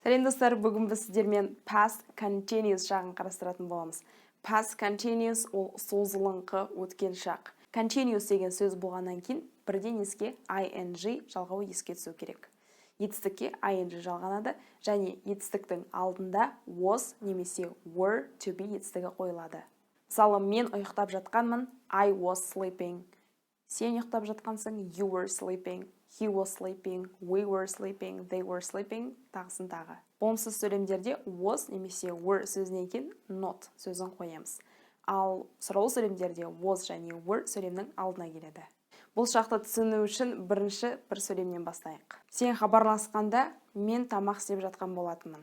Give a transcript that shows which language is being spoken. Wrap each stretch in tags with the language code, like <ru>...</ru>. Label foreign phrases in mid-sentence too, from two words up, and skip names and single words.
<kk>Сәлем достар, бүгін біз сіздермен</kk> <en>past continuous</en> <kk>жағын қарастыратын боламыз.</kk> <en>Past continuous</en> <kk>ол созылыңқы өткен шақ. Continuous деген сөз болғаннан кейін бірден еске ing жалғауы еске түсу керек. Етістікке ing жалғанады және етістіктің алдында was немесе</kk> <en>were to be</en> <kk>етістігі қойылады. Мысалы, мен ұйықтап жатқанмын,</kk> <en>I was sleeping.</en> <kk>Сен ұйықтап жатқансың,</kk> <en>you were sleeping. He was sleeping, we were sleeping, they were sleeping,</en> <kk>тағысын тағы. Болымсыз сөйлемдерде was немесе were сөзінен кейін not сөзін қоямыз. Ал сұраулы сөйлемдерде was және were сөйлемнің алдына келеді. Бұл шақты түсіну үшін бірінші бір сөйлемнен бастайық. Сен хабарласқанда мен тамақ істеп жатқан болатынмын.</kk>